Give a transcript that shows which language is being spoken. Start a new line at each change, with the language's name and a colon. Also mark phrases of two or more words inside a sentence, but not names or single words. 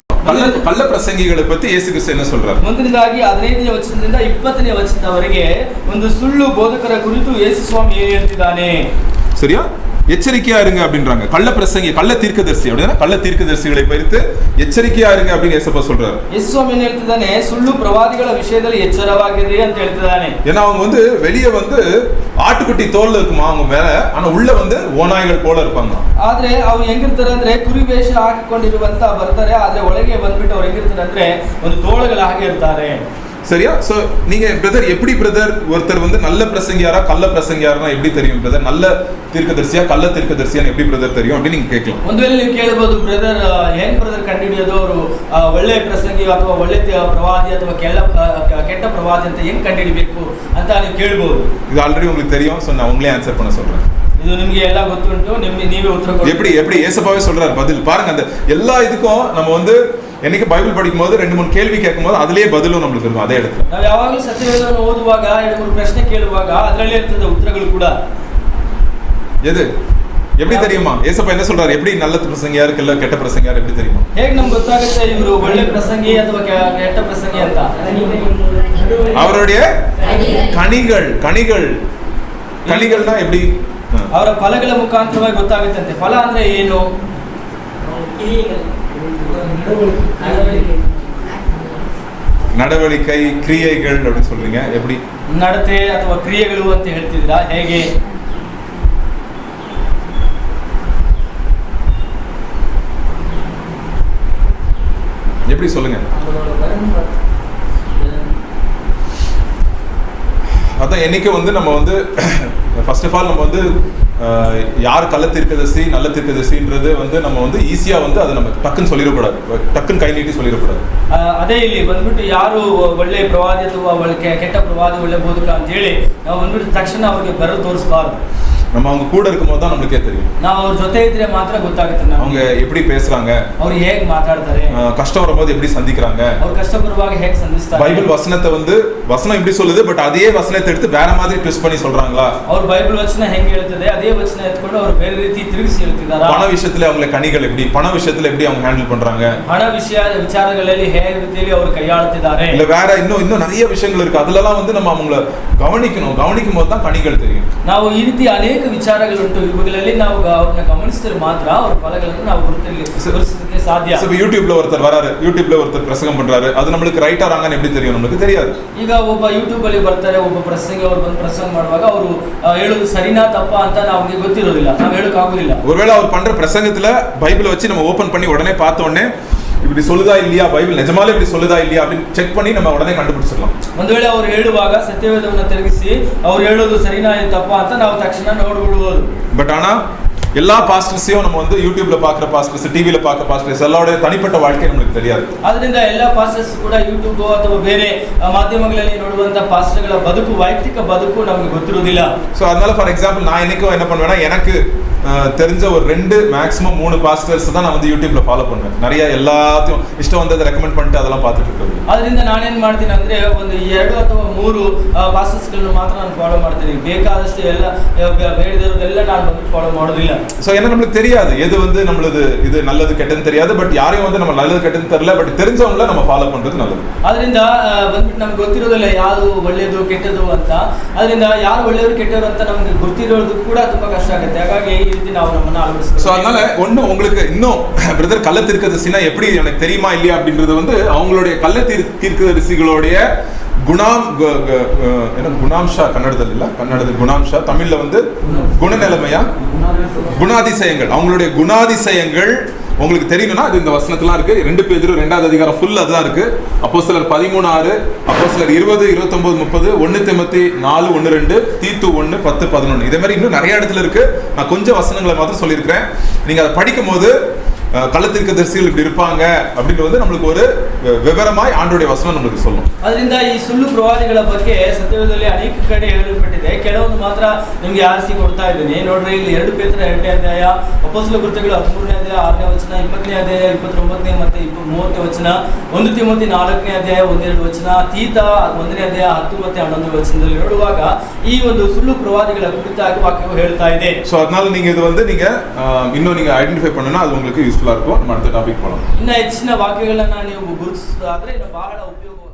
Kannada: ಕಳ್ಳ ಪ್ರಸಂಗಿಗಳ ಪತ್ತಿ ಯೇಸು ಕ್ರಿಸ್ತ
Tamil: என்ன சொல்றாரு?
Kannada: ಮುಂದಿನದಾಗಿ 15ನೇ ವಚನದಿಂದ 20ನೇ ವಚನದವರೆಗೆ ಒಂದು ಸುಳ್ಳು ಬೋಧಕರ ಕುರಿತು ಯೇಸು ಸ್ವಾಮಿ ಹೇಳ್ತಿದ್ದಾನೆ.
Tamil: சரியா? எச்சரிக்கையா இருங்க அப்படின்றாங்க. கள்ள பிரசங்கி, கள்ள தீர்க்கதரிசி அப்படின்னா கள்ள தீர்க்கதரிசிகளை குறித்து எச்சரிக்கையா இருங்க அப்படின்னு ஏசப்பா சொல்றாரு.
Kannada: ಯೇಸುಸ್ವಾಮಿ ಏನು ಹೇಳ್ತಿದ್ದಾನೆ? ಸುಳ್ಳು ಪ್ರವಾದಿಗಳ ವಿಷಯದಲ್ಲಿ ಎಚ್ಚರವಾಗಿರಿ ಅಂತ ಹೇಳ್ತಿದ್ದಾನೆ.
Tamil: ஏன்னா அவங்க வந்து வெளியே வந்து ஆட்டுக்குட்டி தோல்ல இருக்குமா அவங்க மேல, ஆனா உள்ள வந்து ஓநாய்கள் போல இருப்பாங்க.
Kannada: ಆದ್ರೆ ಅವು ಹೆಂಗಿರ್ತಾರೆ ಅಂದ್ರೆ ಕುರಿ ವೇಷ ಹಾಕಿಕೊಂಡಿರುವಂತ ಬರ್ತಾರೆ, ಆದ್ರೆ ಒಳಗೆ ಬಂದ್ಬಿಟ್ಟು ಅವ್ರು ಹೆಂಗಿರ್ತಾರೆ ಅಂದ್ರೆ ಒಂದು ತೋಳಗಳ ಹಾಗೆ ಇರ್ತಾರೆ.
Tamil: சரியா? சோ நீங்க பிரதர் எப்படி பிரதர் ஒருத்தர் வந்து நல்ல பிரசங்கியாரா கள்ள பிரசங்கியாரா எப்படி தெரியும் பிரதர்? நல்ல தீர்க்கதரிசியா கள்ள தீர்க்கதரிசியா எப்படி பிரதர் தெரியும் அப்படி நீங்க கேட்கலாம்.
Kannada: ಒಂದು ವೇಳೆ ನೀವು ಕೇಳಬಹುದು, ಬ್ರದರ್ ಏನ್ ಬ್ರದರ್ ಕಂಡುಹಿಡಿಯೋದು ಅವರು ಒಳ್ಳೆ ಪ್ರಸಂಗಿ ಅಥವಾ ಒಳ್ಳೆ ಪ್ರವಾದಿ ಅಥವಾ ಕೆಟ್ಟ ಪ್ರವಾದಿ ಅಂತ ಹೆಂಗ್ ಕಂಡುಹಿಡಿಬೇಕು ಅಂತ ನೀವು ಕೇಳಬಹುದು.
Tamil: இது ஆல்ரெடி உங்களுக்கு தெரியும். சோ நான் உங்களே ஆன்சர் பண்ண சொல்றேன்.
Kannada: இது ನಿಮಗೆ ಎಲ್ಲ ಗೊತ್ತುಂಟು, ನೀವೇ ಉತ್ತರ ಕೊಡಿ.
Tamil: எப்படி ஏசப்பாவே சொல்றாரு பதில் பாருங்க. அந்த எல்லா இதுக்கும் நம்ம வந்து என்னைக்கு பைபிள் படிக்கும் போது 2-3 கேள்வி கேட்கும் போது அதுலயே பதிலும் நம்மளுக்கு இருக்கும் அதே இடத்துல.
Kannada: ನಾವು ಯಾವಾಗಲೂ ಸತ್ಯವೇದವನ್ನು ಓದುವಾಗ 2-3 ಪ್ರಶ್ನೆ ಕೇಳುವಾಗ ಅದರಲ್ಲೇ ಇರ್ತದೆ ಉತ್ತರಗಳು ಕೂಡ.
Tamil: எது எப்படி தெரியுமா? ஏசப்பா என்ன சொல்றாரு? எப்படி நல்ல பிரசங்கியா இருக்கு இல்ல கெட்ட பிரசங்கியா எப்படி தெரியுமா?
Kannada: ಹೇಗೆ ನಮಗೆ ಗೊತ್ತಾಗುತ್ತೆ ಇವರು ಒಳ್ಳೆ ಪ್ರಸಂಗಿ ಅಥವಾ ಕೆಟ್ಟ ಪ್ರಸಂಗಿ ಅಂತ?
Tamil: அவருடைய கனிகள்னா எப்படி?
Kannada: ಅವರ ಫಲಗಳ ಮುಖಾಂತರವಾಗಿ ಗೊತ್ತಾಗುತ್ತಂತೆ. ಫಲ ಅಂದ್ರೆ ಏನು?
Tamil: நடவடிக்கை, கிரியைகள் அப்படி சொல்றீங்க. எப்படி
Kannada: ನಡತೆ ಅಥವಾ ಕ್ರಿಯೆಗಳು ಅಂತ ಹೇಳ್ತಿದ್ದೀರಾ? ಹೇಗೆ?
Tamil: எப்படி சொல்லுங்க. அதான் என்னைக்கு வந்து நம்ம வந்து
English: first of all
Tamil: நம்ம வந்து யார் கள்ள தீர்க்கதரிசி நல்ல தீர்க்கதரிசின்றது வந்து நம்ம வந்து ஈஸியா வந்து அதை நம்ம டக்குன்னு சொல்லிடக்கூடாது, டக்குன்னு கை நீட்டி சொல்லிடக்கூடாது.
Kannada: ಅದೇ ಇಲ್ಲಿ ಬಂದ್ಬಿಟ್ಟು ಯಾರು ಒಳ್ಳೆ ಪ್ರವಾದಿ ಅಥವಾ ಕೆಟ್ಟ ಪ್ರವಾದಿ ಒಳ್ಳೆ ಬೋಧಕ ಅಂತ ಹೇಳಿ ನಾವು ಬಂದ್ಬಿಟ್ಟು ತಕ್ಷಣ ಅವ್ರಿಗೆ ಬೆರಳು ತೋರಿಸಬಾರ್ದು.
Tamil: நம்ம அவங்க கூட இருக்கும்போது தான் நம்மளுக்கே தெரியும்.
Kannada: ನಾವು ಅವ್ರ ಜೊತೆ ಇದ್ರೆ ಮಾತ್ರ ಗೊತ್ತಾಗುತ್ತೆ
Tamil: அவங்க எப்படி பேசுறாங்க,
Kannada: ಅವ್ರು ಹೇಗೆ ಮಾತಾಡ್ತಾರೆ,
Tamil: கஷ்டம் வரும்போது எப்படி சந்திக்கிறாங்க,
Kannada: ಅವ್ರ ಕಷ್ಟ ಬರುವಾಗ ಹೇಗೆ ಸಂಧಿಸ್ತಾರೆ.
Tamil: பைபிள் வசனத்தை வந்து வசனம் இப்படி சொல்லுது, பட் அதே வசனத்தை எடுத்து வேற மாதிரி ட்விஸ்ட் பண்ணி சொல்றாங்களா?
Kannada: ಅವ್ರ ಬೈಬಲ್ ವಚನ ಹೆಂಗೆ ಹೇಳ್ತದೆ ಅದೇ ವಚನ ಎತ್ಕೊಂಡು ಅವ್ರು ಬೇರೆ ರೀತಿ ತಿರುಗಿಸಿ ಹೇಳ್ತಿದಾರಾ?
Tamil: பண விஷயத்துல அவங்க கனிகள் எப்படி, பண விஷயத்துல எப்படி அவங்க ஹேண்டில் பண்றாங்க,
Kannada: ಹಣ ವಿಚಾರಗಳಲ್ಲಿ ಹೇಗೆ ರೀತಿಯಲ್ಲಿ ಅವರು ಕೈಯಾಳುತ್ತಿದ್ದಾರೆ,
Tamil: இல்ல வேற இன்னும் நிறைய விஷயங்கள் இருக்கு. அதுலலாம் வந்து நம்ம அவங்கள கவனிக்கும் போது தான் கனிகள் தெரியும்.
Kannada: ನಾವು ಈ ರೀತಿ ಅನೇಕ ವಿಚಾರಗಳುಂಟು, ಇವುಗಳಲ್ಲಿ ನಾವು ಅವ್ರನ್ನ ಗಮನಿಸಿದ್ರೆ ಮಾತ್ರ ಅವ್ರ ಫಲಗಳನ್ನು ನಾವು ಗುರುತಿಸಲಿಕ್ಕೆ ಸಾಧ್ಯ.
Tamil: யூடியூப்ல ஒருத்தர் வராரு, யூடியூப்ல ஒருத்தர் பிரசங்கம் பண்றாரு, அது நம்மளுக்கு ரைட்டா ராங்கான்னு எப்படி தெரியும்? நம்மளுக்கு தெரியாது.
Kannada: ಈಗ ಒಬ್ಬ ಯೂಟ್ಯೂಬ್ ಅಲ್ಲಿ ಬರ್ತಾರೆ, ಒಬ್ಬ ಪ್ರಸಂಗಿ ಅವರು ಬಂದು ಪ್ರಸಂಗ ಮಾಡುವಾಗ ಅವರು ಹೇಳೋದು ಸರಿನಾ ತಪ್ಪಾ ಅಂತ ನಮಗೆ ಗೊತ್ತಿರೋದಿಲ್ಲ, ನಾವು ಹೇಳಕ್ ಆಗುದಿಲ್ಲ.
Tamil: ஒருவேளை அவர் பண்ற பிரசங்கத்துல பைபிளை வச்சு நம்ம ஓபன் பண்ணி உடனே பார்த்த உடனே இப்படி சொல்லுதா இல்லையா, பைபிள் நிஜமாலே இப்படி சொல்லுதா இல்லையா அப்படின்னு செக் பண்ணி நம்ம உடனே கண்டுபிடிச்சிடலாம்.
Kannada: ಒಂದು ವೇಳೆ ಅವರು ಹೇಳುವಾಗ ಸತ್ಯವೇದವನ್ನು ತಿರುಗಿಸಿ ಅವ್ರು ಹೇಳೋದು ಸರಿನಾ ತಪ್ಪಾ ಅಂತ ನಾವು ತಕ್ಷಣ ನೋಡ್ಬಿಡ್ಬೋದು.
Tamil: பட் ஆனா எல்லா பாஸ்டர்ஸையும் நம்ம வந்து யூடியூப்ல பாக்குற பாஸ்டர்ஸ், டிவில பாக்குற பாஸ்டர்ஸ் எல்லாரோட தனிப்பட்ட வாழ்க்கை நமக்கு தெரியாது.
Kannada: ಅದರಿಂದ ಎಲ್ಲ ಪಾಸ್ಟರ್ಸ್ ಕೂಡ ಯೂಟ್ಯೂಬ್ ಅಥವಾ ಬೇರೆ ಮಾಧ್ಯಮಗಳಲ್ಲಿ ನೋಡುವಂತ ಪಾಸ್ಟರ್ಗಳ ಬದುಕು, ವೈಯಕ್ತಿಕ ಬದುಕು ನಮಗೆ ಗೊತ್ತಿರುವುದಿಲ್ಲ.
Tamil: சோ அதனால
English: for example
Tamil: நான் என்னைக்கும் என்ன பண்ணுவேன்னா, எனக்கு தெரிஞ்ச ஒரு 2 மேக்ஸிமம் 3 பாஸ்டர்ஸ் தான் நான் வந்து யூடியூப்ல ஃபாலோ பண்ணுவேன். நிறைய எல்லாத்தையும் இஷ்டம் வந்ததை ரெக்கமெண்ட் பண்ணிட்டு அதெல்லாம் பார்த்துட்டு இருக்கேன்.
Kannada: ಅದರಿಂದ ನಾನೇನ್ ಮಾಡ್ತೀನಿ ಅಂದ್ರೆ ಒಂದು 2 ಅಥವಾ 3 ಪಾಸ್ಟರ್ಸ್ ಗಳನ್ನು ಮಾತ್ರ ನಾನು ಫಾಲೋ ಮಾಡ್ತೀನಿ. ಬೇಕಾದಷ್ಟು ಎಲ್ಲ ಬೇಡದಿರೋದೆಲ್ಲ ನಾನು ಬಂದು ಫಾಲೋ ಮಾಡೋದಿಲ್ಲ.
Tamil: சோ ஏன்னா நமக்கு தெரியாது எது வந்து நம்மளுது இது நல்லது கெட்டதுன்னு தெரியாது. பட் யாரையும் வந்து நம்ம நல்லது கெட்டதுன்னு தெரியல, பட் தெரிஞ்சவங்கள நம்ம ஃபாலோ பண்றது நல்லது.
Kannada: ಅದರಿಂದ ಬಂದ್ಬಿಟ್ಟು ನಮ್ಗೆ ಗೊತ್ತಿರೋದಿಲ್ಲ ಯಾವುದು ಒಳ್ಳೆಯದು ಕೆಟ್ಟದು ಅಂತ. ಅದರಿಂದ ಯಾರು ಒಳ್ಳೆಯವರು ಕೆಟ್ಟವರು ಅಂತ ನಮ್ಗೆ ಗೊತ್ತಿರೋದು ಕೂಡ ತುಂಬಾ ಕಷ್ಟ ಆಗುತ್ತೆ. ಹಾಗಾಗಿ ಈ ರೀತಿ ನಾವು ನಮ್ಮನ್ನ ಅಳವಡಿಸ್ತೀವಿ.
Tamil: சோ அதனால ஒண்ணு உங்களுக்கு இன்னும் பிரதர் கள்ள தீர்க்கதரிசினா எப்படி எனக்கு தெரியுமா இல்லையா அப்படின்றது வந்து அவங்களுடைய கள்ள தீர்க்கதரிசிகளுடைய குணாம்ஷா, கன்னடத்தில் குணாம்ஷா, தமிழ்ல வந்து குணநிலைமையா, குணாதிசயங்கள், அவங்களுடைய குணாதிசயங்கள் உங்களுக்கு தெரியணும்னா அது இந்த வசனத்துல இருக்கு. 2 பேதுரு 2வது அதிகாரம் ஃபுல் அதுதான் இருக்கு. அப்போஸ்தலர் 13:6, அப்போஸ்தலர் 20, 29, 30, 1 தீமோத்தேயு 4:1-2, தீத்து 1:10-11. இதே மாதிரி இன்னும் நிறைய இடத்துல இருக்கு. நான் கொஞ்சம் வசனங்களை மாத்திரம் சொல்லியிருக்கிறேன். நீங்க அதை படிக்கும் போது கள்ள தீர்க்கதரிசிகள் இப்படி இருப்பாங்க அப்படின்னு வந்து நம்மளுக்கு ஒரு விவரமாய் ஆண்டவருடைய வசனம் நம்மளுக்கு சொல்லும்.
Kannada: ಅದರಿಂದ ಈ ಸುಳ್ಳು ಪ್ರವಾದಿಗಳ ಬಗ್ಗೆ ಸತ್ಯವೇದದಲ್ಲಿ ಅನೇಕ ಕಡೆ ಹೇಳಲ್ಪಟ್ಟಿದೆ. ಕೆಲವೊಂದು ಮಾತ್ರ ನಿಮಗೆ ಆರಿಸಿ ಕೊಡ್ತಾ ಇದ್ದೀನಿ. ನೋಡ್ರಿ, ಇಲ್ಲಿ 2 ಪೇತ್ರ 2ನೇ ಅಧ್ಯಾಯ, ಅಪೊಸ್ತಲ ಕೃತ್ಯಗಳು 13ನೇ ಅಧ್ಯಾಯ, ಅಧ್ಯಾಯ 6ನೇ ವಚನ, 20ನೇ ಅಧ್ಯಾಯ 29ನೇ ಮತ್ತೆ 30ನೇ ವಚನ, 1 ತಿಮೋಥಿ 4ನೇ ಅಧ್ಯಾಯ 1-2 ವಚನ, ತೀತ 1ನೇ ಅಧ್ಯಾಯ 10 ಮತ್ತೆ 11 ವಚನದಲ್ಲಿ ನೋಡುವಾಗ ಈ ಒಂದು ಸುಳ್ಳು ಪ್ರವಾದಿಗಳ ಕುರಿತಾಗಿ ವಾಕ್ಯವು ಹೇಳ್ತಾ ಇದೆ.
Tamil: சோ அதனால நீங்க இது வந்து நீங்க இன்னும் நீங்க ஐடென்டிஃபை பண்ணனும், அது உங்களுக்கு யூஸ்ஃபுல்லா இருக்கும். நம்ம அடுத்த டாபிக் போலாம்.
Kannada: ಇನ್ನ ಹೆಚ್ಚಿನ ವಾಕ್ಯಗಳನ್ನ ನೀವು ಗುರುತಿಸೋದಾದ್ರೆ ಇನ್ನು ಬಹಳ ಉಪಯೋಗ